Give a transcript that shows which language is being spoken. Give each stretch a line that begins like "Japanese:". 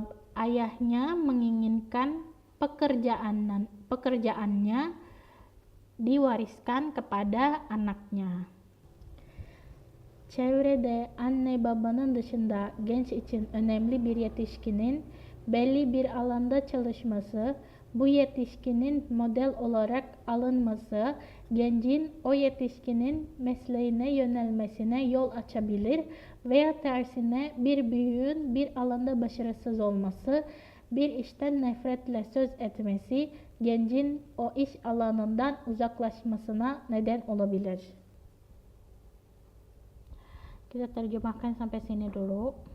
Indonesian: Ayahnya menginginkan pekerjaannya diwariskan kepada anaknya.
Turkish: Çevrede anne babanın dışında genç için önemli bir yetişkinin belli bir alanda çalışması, bu yetişkinin model olarak alınması, gencin o yetişkinin mesleğine yönelmesine yol açabilir veya tersine bir büyüğün bir alanda başarısız olması, bir işten nefretle söz etmesi, gencin o iş alanından uzaklaşmasına neden olabilir.
Indonesian: Kita terjemahkan sampai sini dulu.